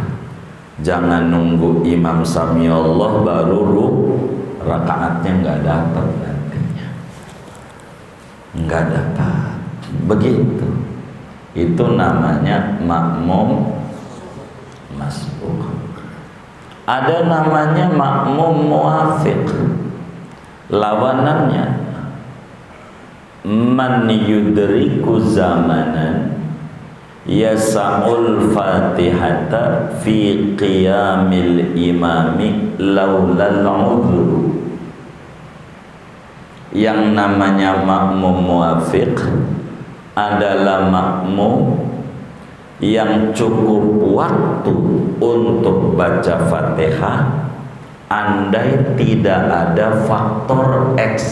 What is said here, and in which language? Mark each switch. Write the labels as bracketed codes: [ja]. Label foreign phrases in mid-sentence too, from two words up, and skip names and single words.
[id] Jangan nunggu imam samiallah baru ruku, rakaatnya enggak dapat nantinya, enggak dapat. Begitu. Itu namanya makmum masbuk. Ada namanya makmum muafiq. [ar] Lawanannya من يدرك زمنا يسع الفاتحة في قيام الإمام لولا العذر. [id] Yang namanya makmum muafiq adalah makmum yang cukup waktu untuk baca Fatihah andai tidak ada faktor X.